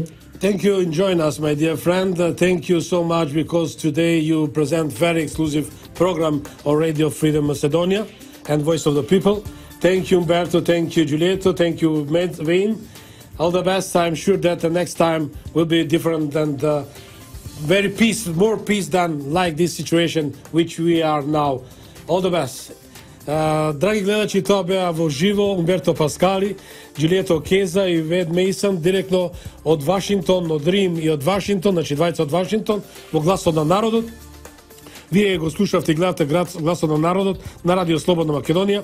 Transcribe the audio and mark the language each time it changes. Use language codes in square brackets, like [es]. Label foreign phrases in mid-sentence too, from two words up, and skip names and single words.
[en] Thank you for joining us, my dear friend. Thank you so much, because today you present very exclusive program on Radio Freedom Macedonia and Voice of the People. Thank you, Umberto. Thank you, Giulietto. Thank you, Wayne. All the best. I'm sure that the next time will be different and very more peace than like this situation which we are now. All the best. [mk] Драги гледачи, тоа беа во живо Умберто Паскали, Джилието Кеза и Вед Мейсон, директно од Вашингтон, од Рим и од Вашингтон, значи двајца од Вашингтон, во Гласот на народот. Вие го слушавте и гледате Гласот на народот на Радио Слободна Македонија.